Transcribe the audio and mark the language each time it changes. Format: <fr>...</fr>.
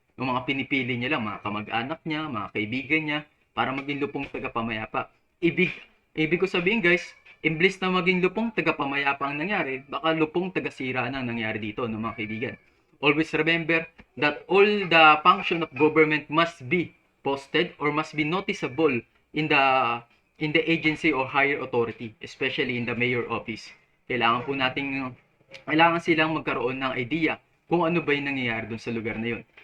<tl>yung mga pinipili niya lang, mga kamag-anak niya, mga kaibigan niya, para maging lupong tagapamayapa. Ibig ko sabihin guys, imbes na maging lupong tagapamayapa ang nangyari, baka lupong tagasira na ang nangyari dito, no, mga kaibigan.</tl> <en>Always remember that all the function of government must be posted or must be noticeable in the agency or higher authority, especially in the mayor office.</en> <tl>Kailangan silang magkaroon ng idea kung ano ba yung nangyayari dun sa lugar na yun.</tl>